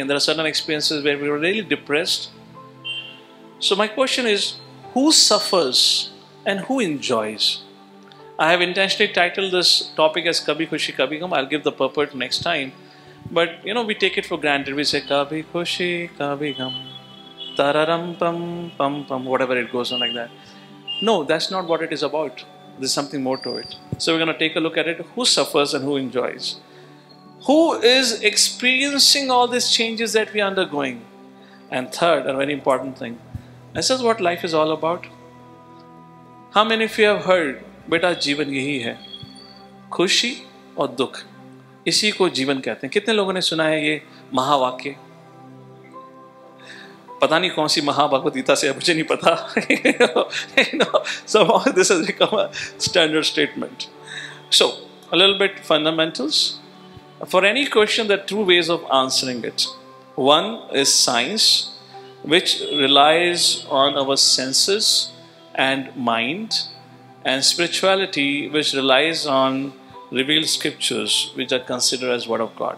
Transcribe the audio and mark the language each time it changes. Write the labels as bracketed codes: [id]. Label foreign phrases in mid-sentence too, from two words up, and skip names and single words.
[en] And there are certain experiences where we were really depressed. So my question is, who suffers and who enjoys? I have intentionally titled this topic as Kabhi, Khushi, Kabhi, Gham. I'll give the purport next time. But, we take it for granted. We say Kabhi, Khushi, Kabhi, Gham. Tararam, pam, pam, pam, whatever it goes on like that. No, that's not what it is about. There's something more to it. So we're going to take a look at it. Who suffers and who enjoys? Who is experiencing all these changes that we are undergoing? And third, a very important thing. This is what life is all about. How many of you have heard, [hi] बेटा जीवन यही है, खुशी और दुख, इसी को जीवन कहते हैं. कितने लोगों ने सुना है ये महावाक्य? पता नहीं कौन सी महाभगवत गीता से, मुझे नहीं पता. [en] Somehow this has become a standard statement. So, a little bit fundamentals. For any question, there are 2 ways of answering it. One is science, which relies on our senses and mind, and spirituality, which relies on revealed scriptures, which are considered as Word of God.